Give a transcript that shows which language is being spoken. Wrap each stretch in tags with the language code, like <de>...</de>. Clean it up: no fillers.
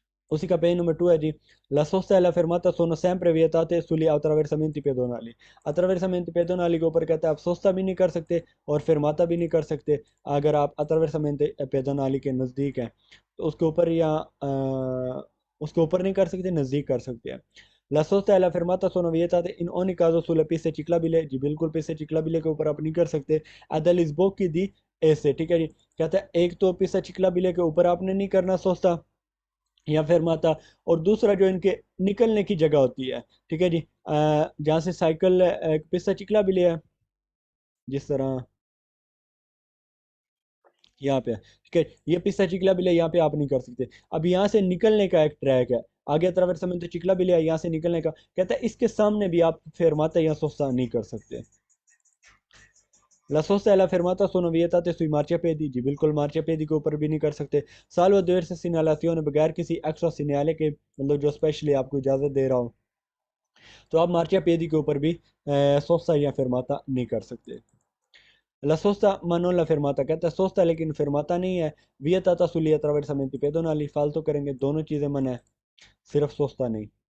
<hi>उसी का page number 2 है जी।</hi> <it>La sosta e la fermata sono sempre vietate sugli attraversamenti pedonali,</it> <hi>attraversamenti pedonali के ऊपर कहता है आप सोचता भी नहीं कर सकते और फिरमाता भी नहीं कर सकते अगर आप attraversamenti pedonali के नज़दीक हैं, तो उसके ऊपर या उसके ऊपर नहीं कर सकते, नज़दीक कर सकते हैं।</hi> <it>La sosta e la fermata sono vietate in ogni caso sulle piste ciclabili,</it> <hi>जी बिल्कुल पिस्ते चिकलाबिले के ऊपर आप नहीं कर सकते।</hi> <it>ad sbocchi di esse,</it> <hi>ठीक है जी, कहता है एक तो पिस्ता चिकलाबिले के ऊपर आपने नहीं करना सोचता या फिर माता, और दूसरा जो इनके निकलने की जगह होती है, ठीक है जी, जहाँ से साइकिल पिस्ता चिकला भी लिया जिस तरह यहाँ पे है, ठीक है, ये पिस्ता चिकला भी लिया यहाँ पे आप नहीं कर सकते। अब यहाँ से निकलने का एक ट्रैक है, आगे तरफ समय तो चिकला भी लिया, यहाँ से निकलने का कहता है इसके सामने भी आप फेरमाता या सोस्ता नहीं कर सकते।</hi> <it>La sosta e la fermata sono vietate sui marciapiedi,</it> <hi>जी बिल्कुल marciapiedi के ऊपर भी नहीं कर सकते।</hi> <it>salvo diverse segnalazioni,</it> <hi>बगैर किसी एक्स्ट्रा सिग्नल के, मतलब जो स्पेशली आपको इजाज़त दे रहा हो, तो आप मार्चिया पेदी के ऊपर भी सोस्ता या फिरमाता नहीं कर सकते।</hi> <it>La sosta ma non la fermata,</it> <hi>कहता है सोस्ता लेकिन फिरमाता नहीं है।</hi> <it>vietata sugli attraversamenti pedonali,</it> <hi>फालतू करेंगे, दोनों चीज़ें मना है, सिर्फ सोस्ता नहीं।</hi>